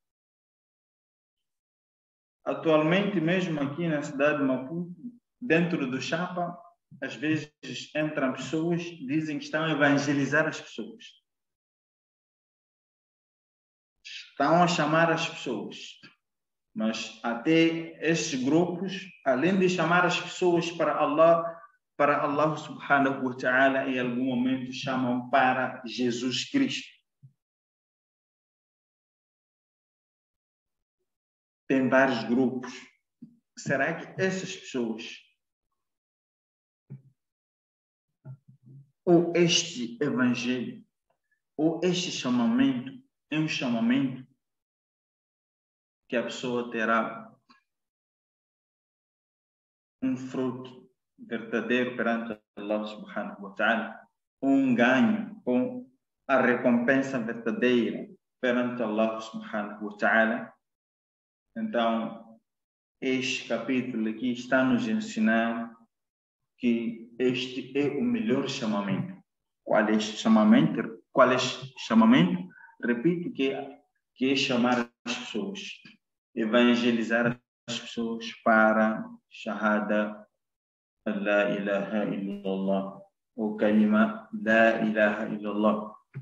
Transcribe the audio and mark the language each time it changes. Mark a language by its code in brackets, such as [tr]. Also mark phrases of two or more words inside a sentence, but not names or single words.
[pt] Atualmente, mesmo aqui na cidade de Maputo, dentro do Chapa, às vezes entram pessoas que dizem que estão a evangelizar as pessoas. estão a chamar as pessoas. Mas até esses grupos, além de chamar as pessoas para [ar] الله سبحانه وتعالى, [pt] em algum momento chamam para Jesus Cristo. Tem vários grupos. Será que essas pessoas, ou este evangelho, ou este chamamento, é um chamamento que a pessoa terá um fruto verdadeiro perante [ar] الله سبحانه وتعالى, [pt] um ganho, com a recompensa verdadeira perante [ar] الله سبحانه وتعالى? [pt] Então, este capítulo aqui está a nos ensinar que este é o melhor chamamento. Qual é este chamamento? Qual é este chamamento? Repito que é chamar as pessoas, evangelizar as pessoas para [ar] شهادة لا إله إلا الله, [pt] ou [ar] كلمة لا إله إلا الله.